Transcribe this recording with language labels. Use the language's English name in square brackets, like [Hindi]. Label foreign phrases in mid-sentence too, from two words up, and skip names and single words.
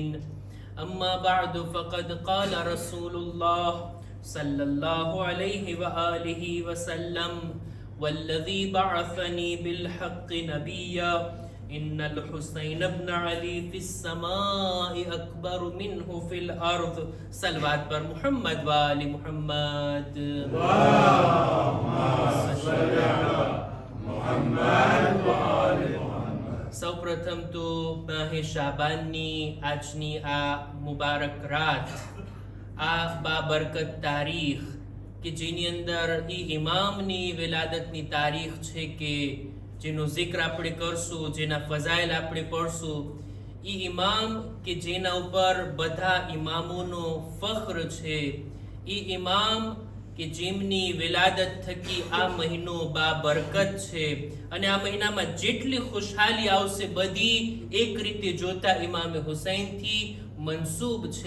[Arabic] أما بعد فقد قال رسول الله صلى الله عليه وآله وسلم والذي بعثني بالحق نبيا إن الحسين بن علي في السماء أكبر منه في الأرض. صلوات پر محمد وآل محمد. اللهم صل على محمد وآل محمد. [Gujarati] સૌ પ્રથમ તો માહે શાબાનની આજની આ મુબારક રાત, આ બાબરકત તારીખ કે જેની અંદર એ ઇમામની વિલાદતની તારીખ છે કે જેનો જિક્ર આપણે કરશું, જેના ફઝાઇલ આપણે પઢશું, એ ઇમામ કે જેના ઉપર બધા ઇમામોનો ફખ્ર છે, એ ઇમામ કે જેમની વિલાદત થકી આ મહિનો બાબરકત છે અને આ મહિનામાં જેટલી ખુશહાલી આવશે બધી એક રીતે જોતા ઇમામે હુસૈનથી મંસૂબ છે.